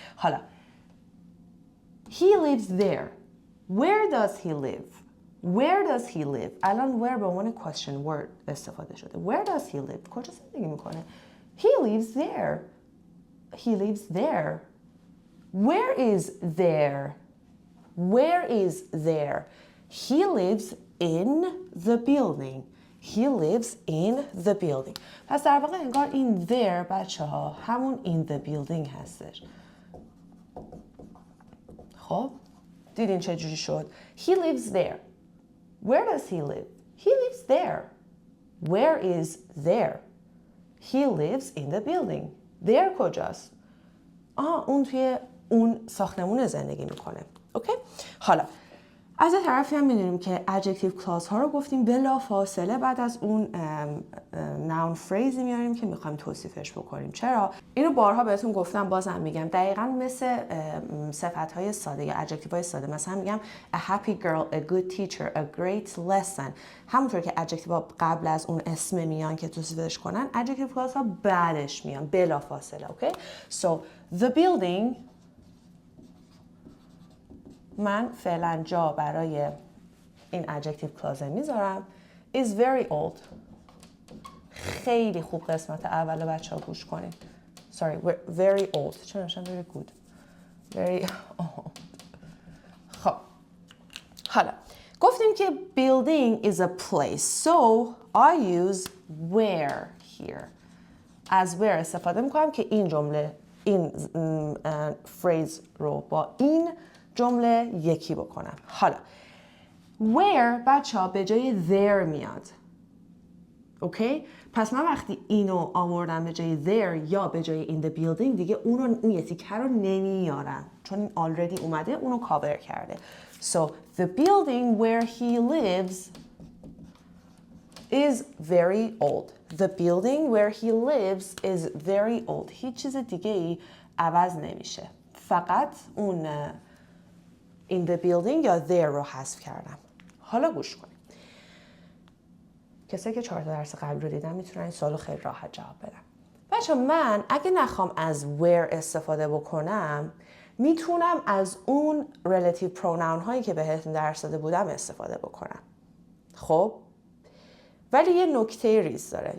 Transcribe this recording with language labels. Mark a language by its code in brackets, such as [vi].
[fa] حالا [en] He lives there. Where does he live? Where does he live? [fa] الان where به عنوان question word استفاده شده. [en] Where does he live? [fa] کجا زندگی میکنه؟ [en] He lives there. He lives there. Where is there? Where is there? He lives in the building. He lives in the building. [fa] پس در واقع انگار این there بچه ها همون in the building هستش. خب دیدین چه جوری شد؟ [en] He lives there. Where does he live? He lives there. Where is there? He lives in the building. [fa] There کجاست؟ اون توی اون ساختمون زندگی میکنه. اوکی؟ حالا از این طرفی هم میدونیم که adjective clause ها رو گفتیم بلا فاصله بعد از اون noun phrase میاریم که میخوایم توصیفش بکنیم. چرا؟ اینو بارها بهتون گفتم، بازم میگم، دقیقاً مثل صفت های ساده یا adjective های ساده. مثلا میگم [en] a happy girl, a good teacher, a great lesson. [fa] همونطور که adjective ها قبل از اون اسم میان که توصیفش کنن، adjective clause ها بعدش میان بلا فاصله. اوکی؟ [en] So the building، [fa] من فعلا جا برای این [en] adjective clause [fa] میذارم [en] is very old. [fa] خیلی خوب قسمت اول بچه ها گوش کنید. [en] Sorry, very old. [fa] چرا نمیشم [en] very good. Very old. [fa] خب حالا گفتیم که [en] building is a place. So I use where here. [fa] از where استفاده میکنم که این جمله، این phrase رو با این جمله یکی بکنم. حالا where بچه ها به جای there میاد. اوکی؟ پس من وقتی اینو آوردم به جای there یا به جای in the building، دیگه اون یه تیکه رو نمیارم چون این already اومده، اونو کاور کرده. [en] So the building where he lives is very old. The building where he lives is very old. [fa] هیچ چیز دیگه ای عوض نمیشه. فقط اون [en] in the building [fa] یا there رو حذف کردم. حالا گوش کنید. کسایی که 4 تا درس قبل رو دیدن میتونن این سوالو خیلی راحت جواب بدن. بچه من اگه نخوام از where استفاده بکنم میتونم از اون relative pronoun هایی که بهتون درس داده بودم استفاده بکنم. خب ولی یه نکته ریز داره.